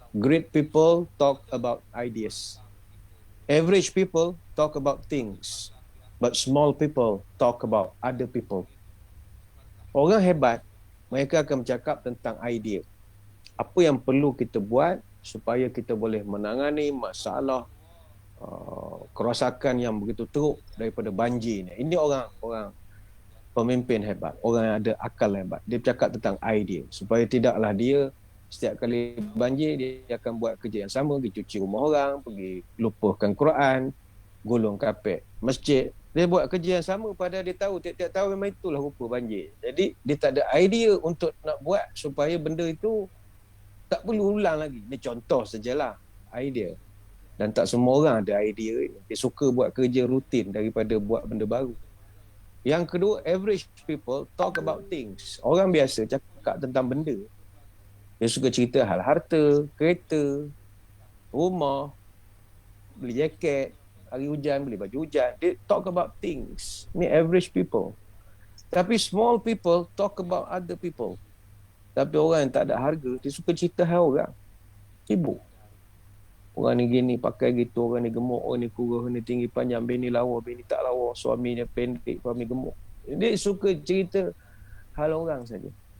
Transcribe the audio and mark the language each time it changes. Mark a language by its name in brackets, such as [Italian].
[English] Great people talk about ideas. Average people talk about things. But small people talk about other people. [Malay] Orang hebat, mereka akan bercakap tentang idea. Apa yang perlu kita buat supaya kita boleh menangani masalah kerosakan yang begitu teruk daripada banjir ni. Ini orang pemimpin hebat, orang yang ada akal hebat. Dia bercakap tentang idea supaya tidaklah dia setiap kali banjir dia akan buat kerja yang sama, pergi cuci rumah orang, pergi lupakan Quran, gulung kapet masjid. Dia buat kerja yang sama padahal dia tahu tiap-tiap tahun memang itulah rupa banjir. Jadi dia tak ada idea untuk nak buat supaya benda itu tak perlu ulang lagi. Ini contoh sajalah idea. Dan tak semua orang ada idea. Dia suka buat kerja rutin daripada buat benda baru. Yang kedua, [English] average people talk about things. [Malay] Orang biasa cakap tentang benda. Dia suka cerita hal harta, kereta, rumah, beli jaket, hari hujan, beli baju hujan. [English] They talk about things. Ni average people. Tapi small people talk about other people. [Malay] Tapi orang yang tak ada harga, dia suka cerita hal orang. Sibuk. Orang ni gini, pakai gitu, orang ni gemuk, orang ni kurus, orang ni tinggi panjang, bini lawa, bini tak lawa, suaminya pendek, suami gemuk. Dia suka cerita hal orang saja.